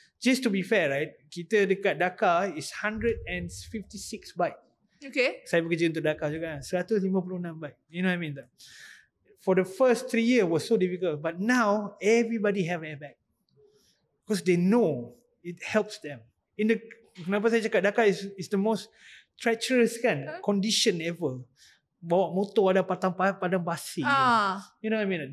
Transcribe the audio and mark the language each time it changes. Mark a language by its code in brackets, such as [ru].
[en] Just to be fair right, [ms] kita dekat [en] Dakar is 156 bike. Okay. [ms] Saya bekerja untuk Dakar juga kan, 156 bike. [en] You know what I mean tak? For the first 3 years was so difficult, but now everybody have airbag. Because they know it helps them. [ms] Kenapa saya cakap [en] Dakar is the most treacherous kan condition ever. [ms] Bawa motor ada padang pasir. [en] You know what I mean?